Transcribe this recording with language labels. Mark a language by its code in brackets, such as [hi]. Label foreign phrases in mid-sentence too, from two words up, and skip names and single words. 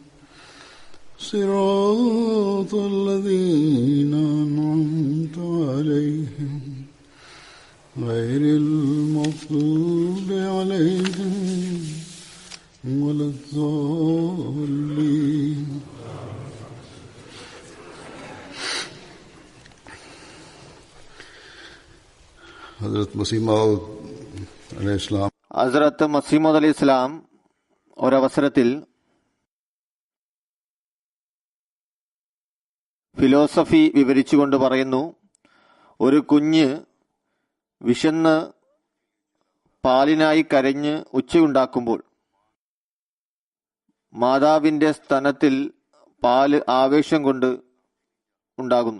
[ar] صراط الذين أنعمت عليهم غير المغضوب عليهم ولا الضالين. [ml] ഹസ്രത്ത് മസീമൗദ് [ar] عليه السلام [ml] ഒരവസരത്തിൽ ഫിലോസഫി വിവരിച്ചുകൊണ്ട് പറയുന്നു, ഒരു കുഞ്ഞ് വിശന്ന് പാലിനായി കരഞ്ഞ് ഉച്ചയുണ്ടാക്കുമ്പോൾ മാതാവിന്റെ സ്തനത്തിൽ പാല് ആവേശം കൊണ്ട് ഉണ്ടാകുന്നു.